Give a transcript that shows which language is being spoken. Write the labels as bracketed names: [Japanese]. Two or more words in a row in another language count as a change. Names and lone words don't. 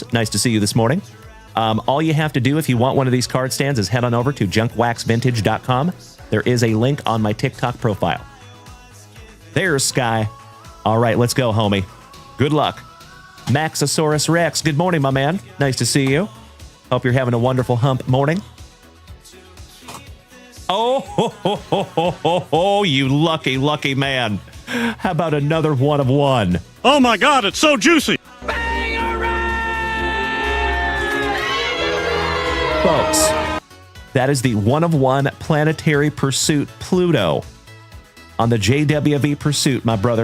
[English] Nice to see you this morning. All you have to do if you want one of these card stands is head on over to JunkWaxVintage.com. There is a link on my TikTok profile. There's Sky. All right, let's go, homie. Good luck. Maxosaurus Rex. Good morning, my man. Nice to see you. Hope you're having a wonderful hump morning. Oh, ho, ho, ho, ho, ho, ho, you lucky, lucky man. How about another one of one? Oh my God, it's so juicy. Folks, that is the one of one Planetary Pursuit Pluto on the JWV Pursuit, my brother.